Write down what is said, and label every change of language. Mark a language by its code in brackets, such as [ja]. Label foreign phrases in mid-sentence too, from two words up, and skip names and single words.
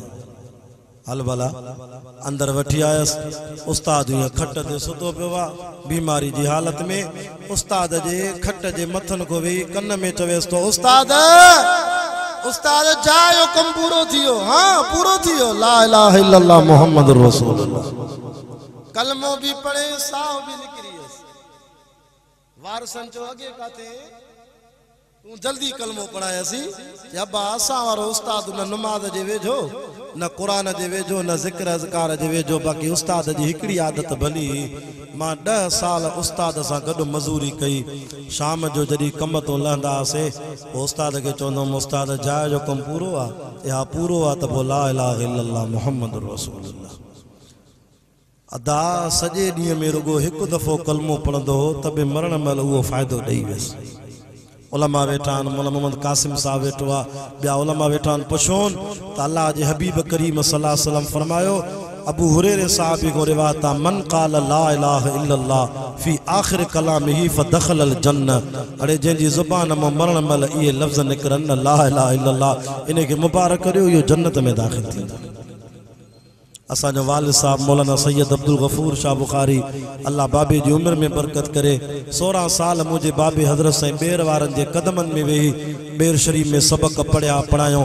[sd] हल भला अंदरि वठी आयसि। उस्ताद हीअं खट ते सुतो पियो आहे बीमारी जी हालत में। उस्ताद जे खट जे मथनि खां वेही कन में चवेसि थो, उस्ताद उस्ताद जायो कम पूरो थियो, हाँ पूरो थियो, [ar] لا إله إلا الله محمد رسول الله. [sd] कलमो भी पढ़े, साह भी निकरी। वारसन चो अगे काथे तू जल्दी कलमो पढ़ायसी। अब्बा असां वारो उस्ताद न नमाज जे वेझो, न क़ुरान जे वेझो, न ज़िक्र अज़कार जे वेझो। बाक़ी उस्ताद जी हिकिड़ी आदत भली, मां 10 साल उस्ताद सां गॾु मज़ूरी कई। शाम जो जॾहिं कम तो लहंदा हुआसीं, पोइ उस्ताद खे चवंदुमि, उस्ताद जाइ जो कमु पूरो आहे? या पूरो आहे त पोइ [ar] لا إله إلا الله محمد رسول الله. [sd] अदा सॼे ॾींहं में रुगो हिकु दफ़ो कलमो पढ़ंदो हो, त बि मरण महिल उहो फ़ाइदो ॾेई वियसि। उलमा वेठा आहिनि, मौलाना मोहम्मद कासिम साहब वेठो आहे, ॿिया उलमा वेठा आहिनि। पुछोनि त अल्लाह जे हबीब करीम [ar] صلى الله عليه وسلم [sd] फरमायो, अबू हुरैरे साहब को रिवायत आहे, [ar] من قال لا إله إلا الله في آخر كلامه فدخل الجنة. [sd] अड़े जंहिंजी ज़ुबान मां मरण महिल इहे लफ़्ज़ निकिरनि न, [ar] لا إله إلا الله, [sd] इनखे मुबारक करियो, इहो जन्नत में दाख़िल थींदो। असांजो वालिद साहब मौलाना सैयद अब्दुल गफूर शाह बुखारी, अल्लाह बाबे जी उम्र में बरकत करे, 16 साल मुंहिंजे बाबे हज़रत साईं ॿेर वारनि जे कदमनि में वेही ॿेर शरीफ़ में सबक पढ़िया पढ़ायो।